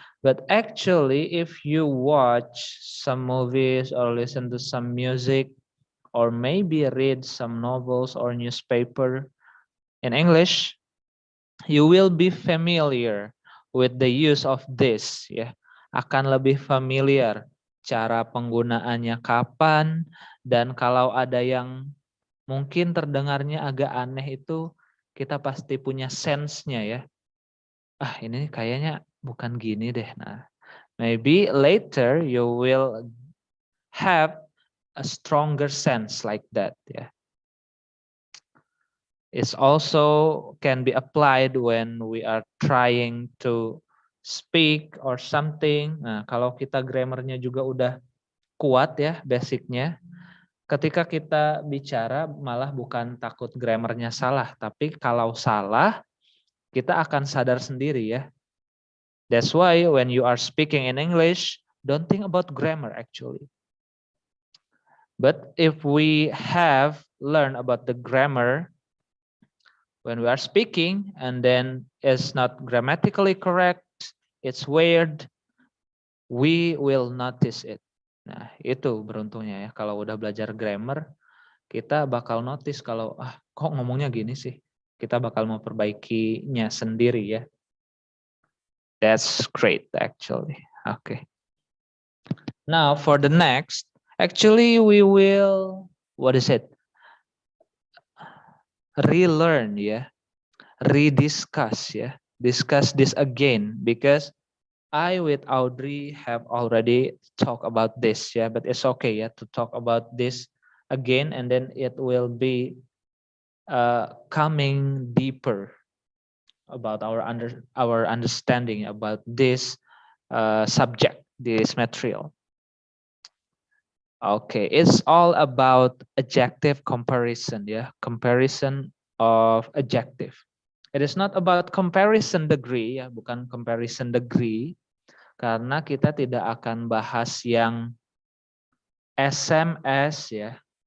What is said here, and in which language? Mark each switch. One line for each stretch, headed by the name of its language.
English: But actually, if you watch some movies or listen to some music or maybe read some novels or newspaper in English, you will be familiar with the use of this, ya.
Indonesian: Akan lebih familiar cara penggunaannya kapan, dan kalau ada yang mungkin terdengarnya agak aneh itu kita pasti punya sense-nya ya. Ah, ini kayaknya bukan gini deh.
English: Nah, maybe later you will have a stronger sense like that ya. It's also can be applied when we are trying to speak or something.
Indonesian: Nah, kalau kita grammarnya juga udah kuat ya basicnya, ketika kita bicara malah bukan takut grammarnya salah, tapi kalau salah kita akan sadar sendiri ya.
English: That's why when you are speaking in English, don't think about grammar actually. But if we have learned about the grammar, when we are speaking and then it's not grammatically correct, it's weird, we will notice it.
Indonesian: Nah, itu beruntungnya ya. Kalau udah belajar grammar, kita bakal notice kalau kok ngomongnya gini sih. Kita bakal memperbaikinya sendiri ya.
English: That's great actually. Okay. Now for the next, actually we will, what is it? Relearn ya. Rediscuss ya. Discuss this again because I with Audrey have already talked about this yeah, but it's okay yeah to talk about this again and then it will be coming deeper about our understanding about this subject, this material. Okay, it's all about adjective comparison ya, comparison of adjective. It is not about comparison degree ya, bukan comparison degree.
Indonesian: Karena kita tidak akan bahas yang SMS ya.